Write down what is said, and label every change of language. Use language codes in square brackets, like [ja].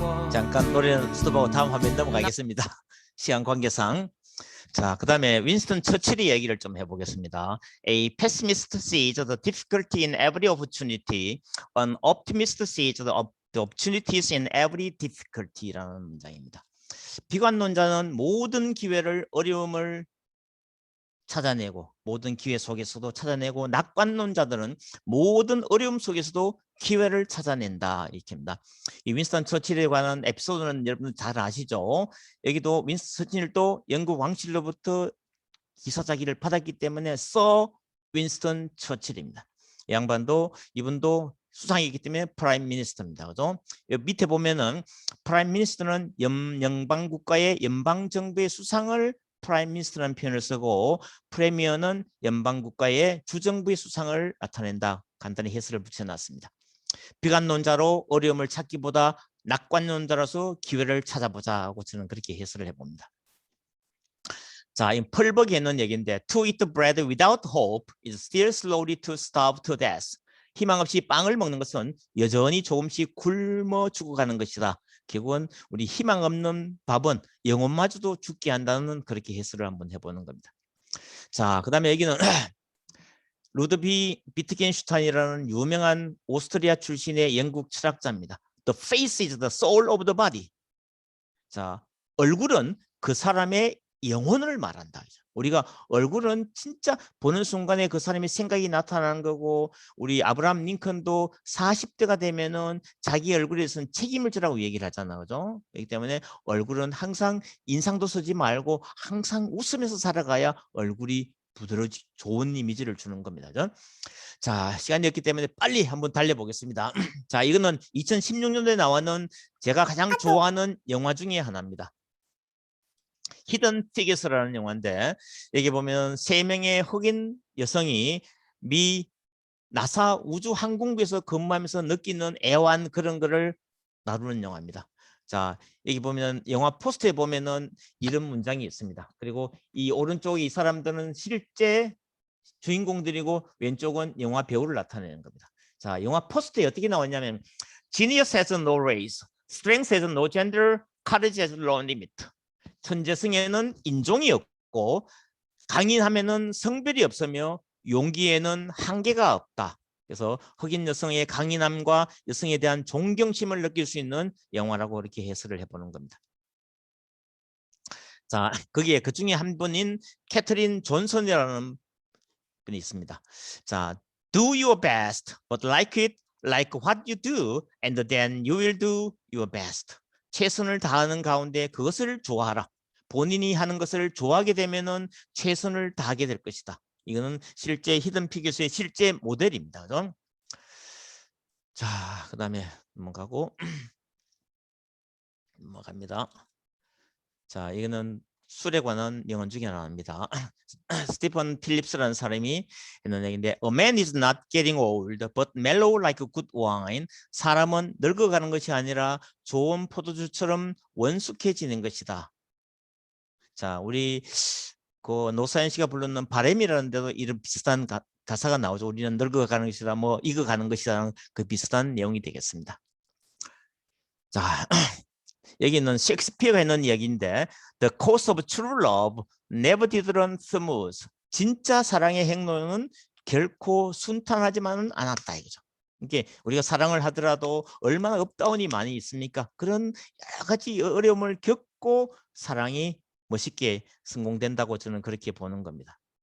[ko] 잠깐 노래는 스톱하고 다음 화면 넘어가겠습니다. 시간 관계상. 자, 그 다음에 윈스턴 처칠이 얘기를 좀 해보겠습니다. [en] A pessimist sees the difficulty in every opportunity. An optimist sees the opportunities in every difficulty라는 [ko] 문장입니다. 비관론자는 모든 기회를 어려움을 찾아내고 모든 기회 속에서도 찾아내고 낙관론자들은 모든 어려움 속에서도 기회를 찾아낸다 이렇게입니다. 이 윈스턴 처칠에 관한 에피소드는 여러분 잘 아시죠? 여기도 윈스턴 처칠도 영국 왕실로부터 기사자기를 받았기 때문에 서 윈스턴 처칠입니다. 이 양반도 이분도 수상이기 때문에 프라임 미니스터입니다. 그죠? 여기 밑에 보면은 프라임 미니스터는 연방 국가의 연방 정부의 수상을 프라임 미니스터라는 표현을 쓰고 프레미어는 연방 국가의 주정부의 수상을 나타낸다. 간단히 해설을 붙여놨습니다. 비관론자로 어려움을 찾기보다 낙관론자로서 기회를 찾아보자고 저는 그렇게 해설을 해봅니다. 자, 이 펄벅에 있는 얘기인데 [en] To eat bread without hope is still slowly to starve to death. [ko] 희망 없이 빵을 먹는 것은 여전히 조금씩 굶어 죽어가는 것이다. 결국은 우리 희망 없는 밥은 영혼마저도 죽게 한다는 그렇게 해설을 한번 해보는 겁니다. 자, 그 다음에 여기는 루드비 비트겐슈타인이라는 유명한 오스트리아 출신의 영국 철학자입니다. [en] The face is the soul of the body. [ko] 자, 얼굴은 그 사람의 영혼을 말한다. 우리가 얼굴은 진짜 보는 순간에 그 사람의 생각이 나타나는 거고 우리 아브라함 링컨도 40대가 되면은 자기 얼굴에 대해서는 책임을 지라고 얘기를 하잖아요. 그죠? 그렇기 때문에 얼굴은 항상 인상도 쓰지 말고 항상 웃으면서 살아가야 얼굴이 부드러워지 좋은 이미지를 주는 겁니다. 그죠? 자, 시간이 없기 때문에 빨리 한번 달려보겠습니다. 자, 이거는 2016년도에 나왔는 제가 가장 좋아하는 영화 중에 하나입니다. 히든 피겨스라는 영화인데 여기 보면 3명의 흑인 여성이 미 나사 우주항공부에서 근무하면서 느끼는 애환 그런 거를 다루는 영화입니다. 자, 여기 보면 영화 포스터에 보면은 이런 문장이 있습니다. 그리고 이 오른쪽에 이 사람들은 실제 주인공들이고 왼쪽은 영화 배우를 나타내는 겁니다. 자, 영화 포스터에 어떻게 나왔냐면 [en] Genius has no race, strength has no gender, courage has no limit. [ko] 천재성에는 인종이 없고 강인함에는 성별이 없으며 용기에는 한계가 없다. 그래서 흑인 여성의 강인함과 여성에 대한 존경심을 느낄 수 있는 영화라고 이렇게 해설을 해보는 겁니다. 자, 거기에 그 중에 한 분인 캐트린 존슨이라는 분이 있습니다. [en] 자, do your best, but like it like what you do, and then you will do your best. [ko] 최선을 다하는 가운데 그것을 좋아하라. 본인이 하는 것을 좋아하게 되면은 최선을 다하게 될 것이다. 이거는 실제 히든 피겨스의 실제 모델입니다. 그죠? 자, 그 다음에 넘어갑니다. 자, 이거는 술에 관한 영화 중에 하나입니다. 스티븐 필립스라는 사람이 있는 얘기인데 [en] A man is not getting old, but mellow like good wine. [ko] 사람은 늙어가는 것이 아니라 좋은 포도주처럼 원숙해지는 것이다. 자, 우리 그 노사연 씨가 부르는 바램이라는 데도 이런 비슷한 가사가 나오죠. 우리는 늙어가는 것이다, 뭐 익어가는 것이다, 그 비슷한 내용이 되겠습니다. 자, 여기는 셰익스피어가 있는 이야기인데 [en] The course of true love never did run smooth. [ko] 진짜 사랑의 행로는 결코 순탄하지만은 않았다 이거죠. 이게 우리가 사랑을 하더라도 얼마나 업다운이 많이 있습니까? 그런 여러 가지 어려움을 겪고 사랑이 멋있게 성공된다고 저는 그렇게 보는 겁니다.